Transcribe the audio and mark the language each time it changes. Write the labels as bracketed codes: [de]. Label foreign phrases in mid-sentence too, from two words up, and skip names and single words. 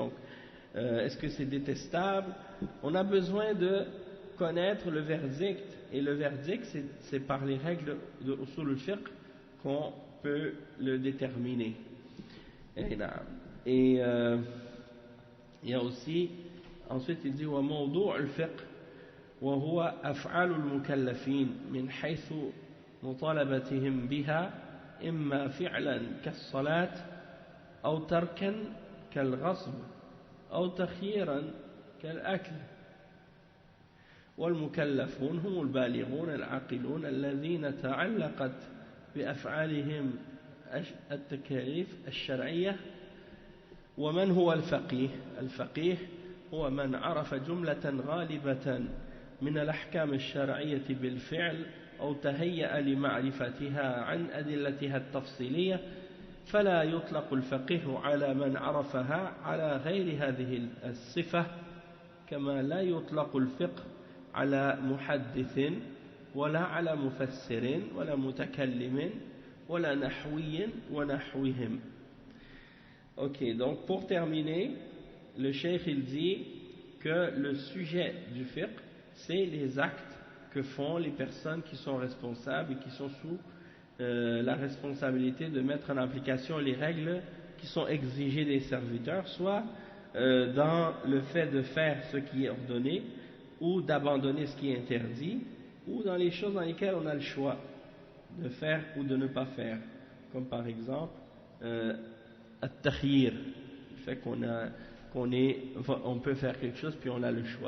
[fr] Donc, est-ce que c'est détestable? On a besoin de connaître le verdict, et le verdict c'est par les règles de [ar] أصول الفقه [fr] qu'on peut le déterminer. Et il y a aussi, ensuite il dit [ar] وموضوع الفقه وهو أفعال المكلفين من حيث مطالبتهم بها إما فعلا كالصلاة أو تركا كالغصب أو تخييرا كالأكل. والمكلفون هم البالغون العاقلون الذين تعلقت بأفعالهم التكاليف الشرعية. ومن هو الفقيه؟ الفقيه هو من عرف جملة غالبة من الأحكام الشرعية بالفعل أو تهيأ لمعرفتها عن أدلتها التفصيلية، فلا يطلق الفقيه على من عرفها على غير هذه الصفة، كما لا يطلق الفقه على محدث ولا على مفسر ولا متكلم ولا نحوي ونحوهم. [fr] Ok, donc pour terminer, le cheikh il dit que le sujet du fiqh, c'est les actes que font les personnes qui sont responsables et qui sont sous la responsabilité de mettre en application les règles qui sont exigées des serviteurs, soit dans le fait de faire ce qui est ordonné, ou d'abandonner ce qui est interdit, ou dans les choses dans lesquelles on a le choix de faire ou de ne pas faire, comme par exemple at-takhyir, le fait on peut faire quelque chose puis on a le choix.